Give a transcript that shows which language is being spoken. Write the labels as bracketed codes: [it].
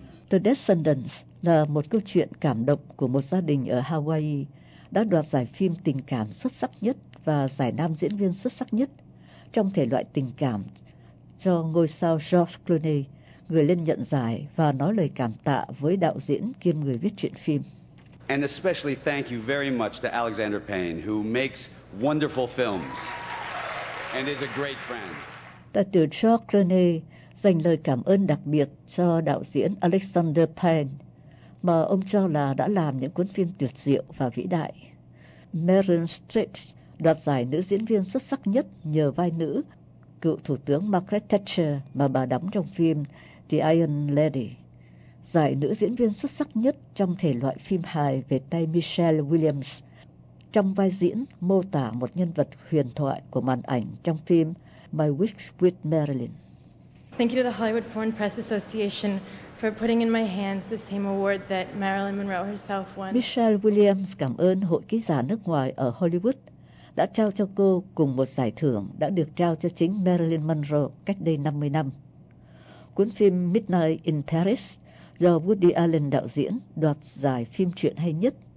[vi] The Descendants là một câu chuyện cảm động của một gia đình ở Hawaii đã đoạt giải phim tình cảm xuất sắc nhất và giải nam diễn viên xuất sắc nhất trong thể loại tình cảm cho ngôi sao George Clooney, người lên nhận giải và nói lời cảm tạ với đạo diễn kiêm người viết truyện phim. [en] And especially thank you very much to Alexander Payne who makes wonderful films and is a great friend. [vi] Tại từ George Clooney dành lời cảm ơn đặc biệt cho đạo diễn Alexander Payne, mà ông cho là đã làm những cuốn phim tuyệt diệu và vĩ đại. Meryl Streep đoạt giải nữ diễn viên xuất sắc nhất nhờ vai nữ cựu thủ tướng Margaret Thatcher mà bà đóng trong phim The Iron Lady. Giải nữ diễn viên xuất sắc nhất trong thể loại phim hài về tay Michelle Williams trong vai diễn mô tả một nhân vật huyền thoại của màn ảnh trong phim My Week with Marilyn. [en] Thank you to the Hollywood Foreign Press Association for putting in my hands the same award that Marilyn Monroe herself won. [vi] Michelle Williams cảm ơn hội ký giả nước ngoài ở Hollywood đã trao cho cô cùng một giải thưởng đã được trao cho chính Marilyn Monroe cách đây 50 năm. Cuốn phim Midnight in Paris do Woody Allen đạo diễn đoạt giải phim truyện hay nhất.